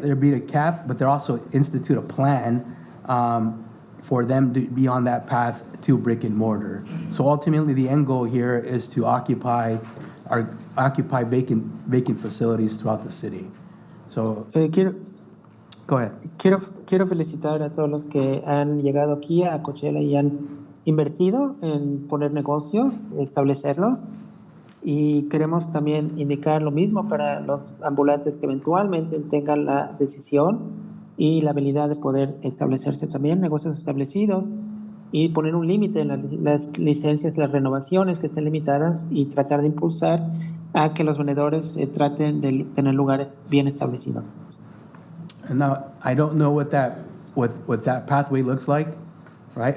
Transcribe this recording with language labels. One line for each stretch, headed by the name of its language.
English: There'd be a cap, but there also institute a plan for them to be on that path to brick and mortar. So ultimately, the end goal here is to occupy vacant facilities throughout the city. So go ahead.
Spanish: Quiero felicitar a todos los que han llegado aquí a Coachella y han invertido en poner negocios, establecerlos. Y queremos también indicar lo mismo para los ambulantes que eventualmente tengan la decisión y la habilidad de poder establecerse también, negocios establecidos, y poner un límite en las licencias, las renovaciones que estén limitadas y tratar de impulsar a que los vendedores traten de tener lugares bien establecidos.
English: And now I don't know what that pathway looks like, right?